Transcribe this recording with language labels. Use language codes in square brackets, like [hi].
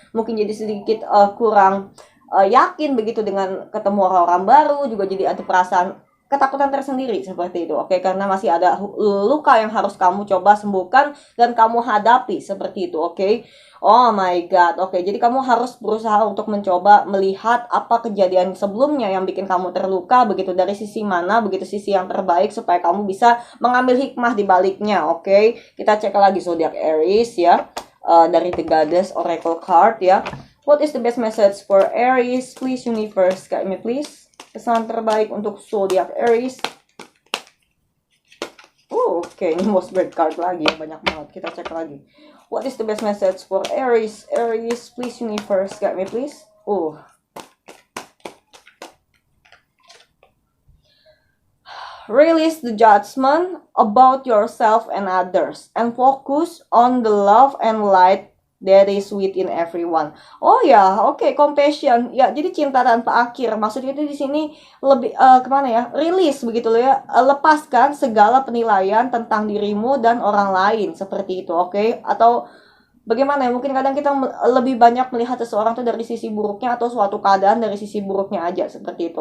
[id] Mungkin jadi sedikit kurang yakin begitu dengan ketemu orang-orang baru, juga jadi ada perasaan ketakutan tersendiri seperti itu, oke, karena masih ada luka yang harus kamu coba sembuhkan dan kamu hadapi seperti itu, oke. [en] Oh my god, [id] oke, jadi kamu harus berusaha untuk mencoba melihat apa kejadian sebelumnya yang bikin kamu terluka begitu, dari sisi mana begitu, sisi yang terbaik supaya kamu bisa mengambil hikmah di baliknya, oke. Kita cek lagi zodiac Aries ya, dari The Goddess Oracle card ya. [en] What is the best message for Aries? Please universe, guide me please. [id] Pesan terbaik untuk zodiac Aries. Oke, ini most bird card lagi, banyak banget. Kita cek lagi. What is the best message for Aries? Aries, please universe, guide me please. [en] Release the judgment about yourself and others and focus on the love and light that is within everyone. [id] Oh ya, oke, compassion. Ya, jadi cinta tanpa akhir. Maksudnya itu di sini lebih kemana ya? Release begitu loh ya. Lepaskan segala penilaian tentang dirimu dan orang lain seperti itu, oke? Atau bagaimana ya? Mungkin kadang kita lebih banyak melihat seseorang tuh dari sisi buruknya atau suatu keadaan dari sisi buruknya aja seperti itu.